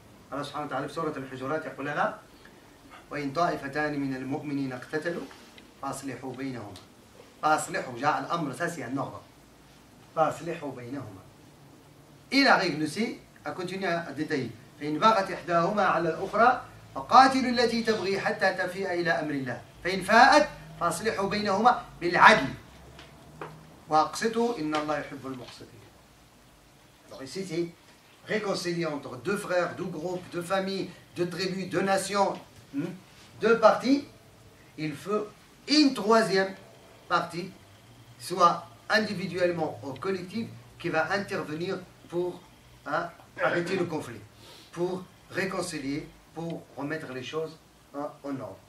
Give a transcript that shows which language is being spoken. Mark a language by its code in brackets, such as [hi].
[ar] Allah subhanahu wa ta'ala في سورة الحجرات يقول لنا وإن طائفتان من المؤمنين اقتتلوا فأصلحوا بينهما. فأصلحوا جاء الأمر ساسي النهضة. فأصلحوا بينهما. [fr] Et la règle aussi a continué à détailler. [ar] فإن بغت إحداهما على الأخرى فقاتلوا التي تبغي حتى تفيء إلى أمر الله. فإن فاءت فأصلحوا بينهما بالعدل. وأقسطوا إن الله يحب المقسطين. [fr] Alors ici c'est réconcilier entre deux frères, deux groupes, deux familles, deux tribus, deux nations, deux parties. Il faut une troisième partie, soit individuellement ou collective, qui va intervenir pour arrêter le conflit, pour réconcilier, pour remettre les choses en ordre.